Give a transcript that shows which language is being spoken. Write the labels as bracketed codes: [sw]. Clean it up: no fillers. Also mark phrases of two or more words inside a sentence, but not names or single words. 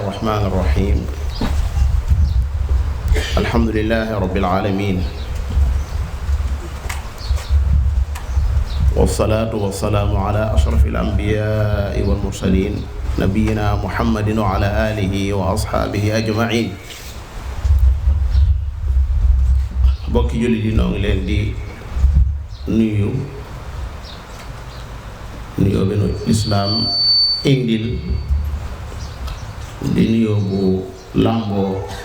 [ar] الرحمن الرحيم الحمد لله رب العالمين والصلاة والسلام على أشرف الأنبياء والمرسلين نبينا محمد وعلى آله وأصحابه أجمعين [wo] bokki jullit yi noo ngi leen di nuyu nuyoo bi nu lislaam indil di nuyoo bu làmboo